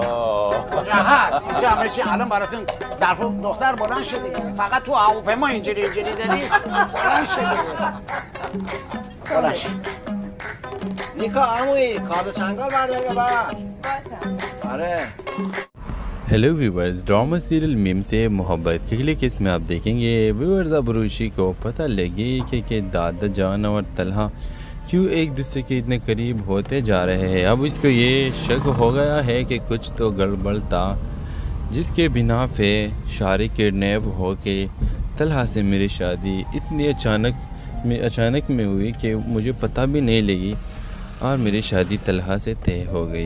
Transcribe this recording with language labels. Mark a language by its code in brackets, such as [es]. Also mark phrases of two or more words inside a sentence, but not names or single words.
[fa] کجا هست؟ اینجا همه چی الان براتون ظرف دختر بلند شدی. فقط تو هواپیما اینجوری داری. بلند شد. نیکا عمویی کارت چنگال بردار ببر. آره. [en] hello viewers drama serial [hi] मीम से मोहब्बत के क्लिक इसमें आप देखेंगे व्यूवर्स अबरूशी को पता लगे कि दादा जान और तलहा क्यों एक दूसरे के इतने करीब होते जा रहे हैं। अब इसको ये शक हो गया है कि कुछ तो गड़बड़ था जिसके बिना पे शारी किडनैप हो के तलहा से मेरी शादी इतनी अचानक में हुई कि मुझे पता भी नहीं लगी और मेरी शादी तलहा से तय हो गई।